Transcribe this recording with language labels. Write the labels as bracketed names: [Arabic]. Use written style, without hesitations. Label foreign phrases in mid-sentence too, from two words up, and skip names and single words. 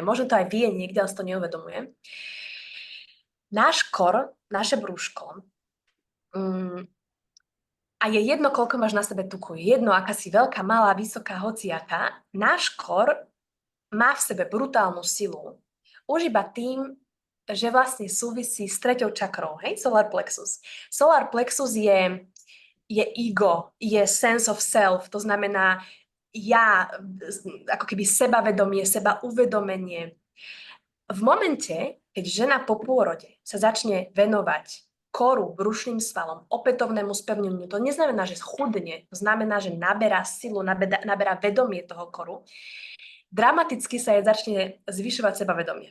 [Slovak] Možno to aj vie niekde, ale si to neuvedomuje. Náš kor, naše brúško, a je jedno, koľko máš na sebe tuku, je jedno, aká si veľká, malá, vysoká, hociaká, náš kor má v sebe brutálnu silu. Už iba tým, že vlastne súvisí s treťou čakrou, hej, [English] solar plexus. Solar plexus [Slovak] je ego, je [English] sense of self, [Slovak] to znamená ja, ako keby sebavedomie, seba uvedomenie. V momente, keď žena po pôrode sa začne venovať koru, brušným svalom, opätovnému spevneniu, to neznamená, že schudne, to znamená, že naberá silu, naberá vedomie toho koru, dramaticky sa jej začne zvyšovať sebavedomie.